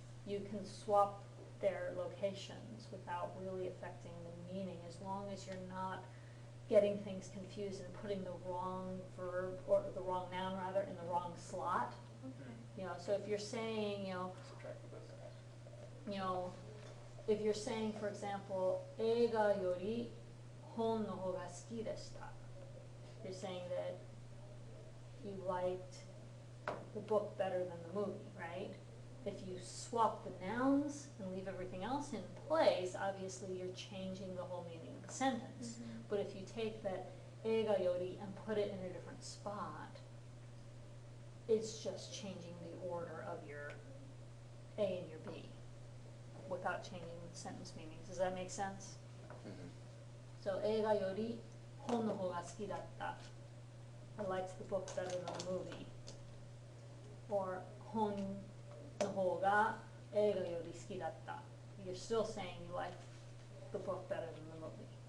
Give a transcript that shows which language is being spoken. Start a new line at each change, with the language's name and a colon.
English: You can swap their locations without really affecting the meaning as long as you're not getting things confused and putting the wrong verb or the wrong noun rather in the wrong slot. You know, so if you're saying, Subtract from both. if you're saying, for example,
Japanese: 映画より本の方が好きでした.
English: you're saying that you liked the book better than the movie, right? If you swap the nouns and leave everything else in place, obviously you're changing the whole meaning of the sentence. But if you take that
Japanese: eiga yori
English: and put it in a different spot, it's just changing the order of your A and your B without changing the sentence meanings. Does that make sense? Mhm.
Japanese: So, 映画より本の方が好きだった。
English: I liked the book better than the movie.
Japanese: Or 本の方が映画より好きだった。
English: You're still saying you like the book better than the movie.